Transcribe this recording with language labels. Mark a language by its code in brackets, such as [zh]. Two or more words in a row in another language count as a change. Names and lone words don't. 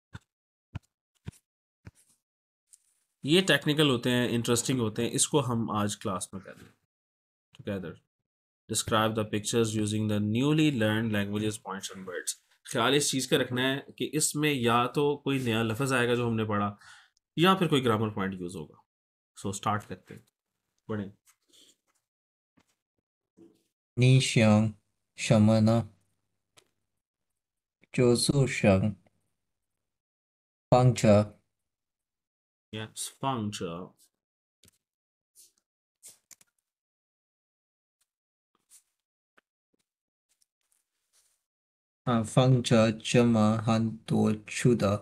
[hi] ये टेक्निकल होते हैं, इंटरेस्टिंग होते हैं, इसको हम आज क्लास में करें टुगेदर। [en] describe the pictures using the newly learn languages points and words. [hi] ख्याल इस चीज़ का रखना है कि इसमें या तो कोई नया लफ्ज़ आएगा जो हमने पढ़ा या फिर कोई [en] grammar point [hi] यूज़ होगा। सो स्टार्ट करते हैं, पढ़ें। [zh] 你想什么呢？就是想放着 Yes，放着啊，放着这么很多出的